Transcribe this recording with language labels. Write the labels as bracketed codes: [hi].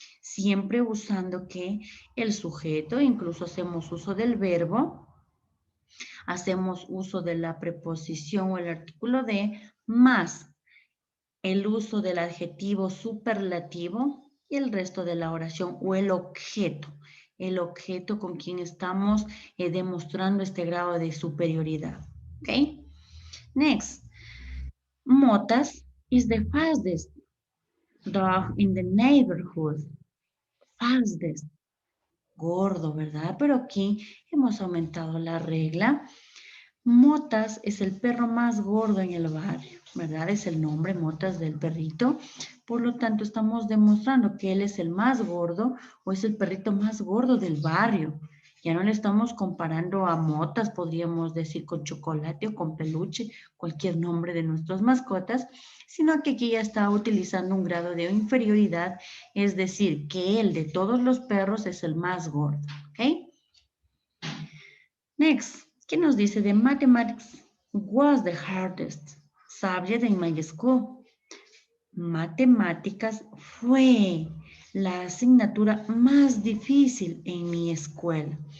[es] Siempre usando que el sujeto, incluso hacemos uso del verbo, hacemos uso de la preposición o el artículo de más el uso del adjetivo superlativo y el resto de la oración o el objeto con quien estamos demostrando este grado de superioridad. ¿Ok? [en] Next, Motas is the fastest dog in the neighborhood. [es] Fastest, gordo, ¿verdad? Pero aquí hemos aumentado la regla. Motas es el perro más gordo en el barrio, ¿verdad? Es el nombre Motas del perrito. Por lo tanto, estamos demostrando que él es el más gordo o es el perrito más gordo del barrio. Ya no le estamos comparando a Motas, podríamos decir con chocolate o con peluche, cualquier nombre de nuestras mascotas, sino que aquí ya está utilizando un grado de inferioridad, es decir, que él de todos los perros es el más gordo, ¿ok? Next, ¿qué nos dice? [en] The mathematics was the hardest subject in my school. [es] Matemáticas fue la asignatura más difícil en mi escuela.